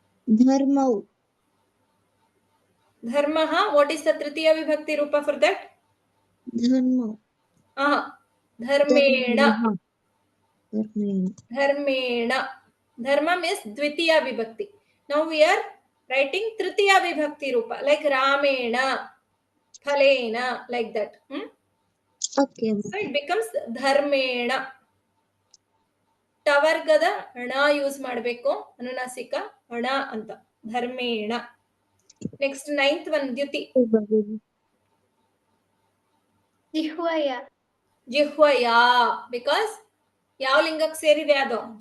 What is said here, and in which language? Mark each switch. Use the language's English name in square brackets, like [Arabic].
[Sanskrit] ಧರ್ಮೌ. [English] ಧರ್ಮಃ, what is the ತೃತೀಯ ವಿಭಕ್ತಿ ರೂಪ ಫಾರ್ ದಟ್? [Sanskrit] ಧರ್ಮೌ. ಧರ್ಮೇಣ. ಧರ್ಮೇಣ. [English] ಧರ್ಮ means ದ್ವಿತೀಯ ವಿಭಕ್ತಿ. Now we are writing ತೃತೀಯ ವಿಭಕ್ತಿ ರೂಪ, like ರಾಮೇಣ, ಫಲೇನ, like that. Okay. So it becomes ಧರ್ಮೇಣ. [Kannada] ಟವರ್ಗದ ಅಣ ಯೂಸ್ ಮಾಡಬೇಕು, ಅನುನಾಸಿಕ ಅಣ ಅಂತ. ಧರ್ಮೇಣ. [English] Next 9th one, ದ್ಯುತಿ. [Sanskrit] ಜಿಹ್ವಯ. [Kannada] ಜಿಹ್ವಯ, because ಯಾವ ಲಿಂಗಕ್ಕೆ ಸೇರಿದೆ ಅದು?